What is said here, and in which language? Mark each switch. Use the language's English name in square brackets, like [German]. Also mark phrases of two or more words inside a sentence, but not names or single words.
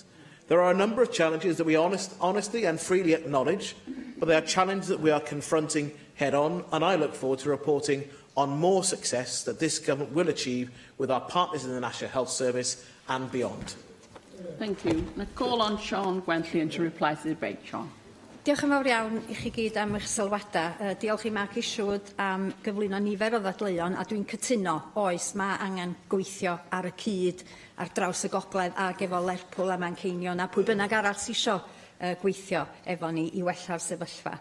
[English] There are a number of challenges that we honestly and freely acknowledge, but they are challenges that we are confronting head-on, and I look forward to reporting on more success that this government will achieve with our partners in the National Health Service and beyond. Thank you. I call on Sian Gwenllian to reply to the debate. Sian. [Welsh] Diolch yn fawr iawn I chi gyd am eich sylwadau. Diolch I Mark Isherwood am gyflwyno nifer o ddadleuon, a dwi'n cytuno, oes, mae angen gweithio ar y cyd ar draws y gogledd ag efo Lerpwl a Manceinion, a pwy bynnag arall sy'n isio gweithio efo ni I wella'r sefyllfa.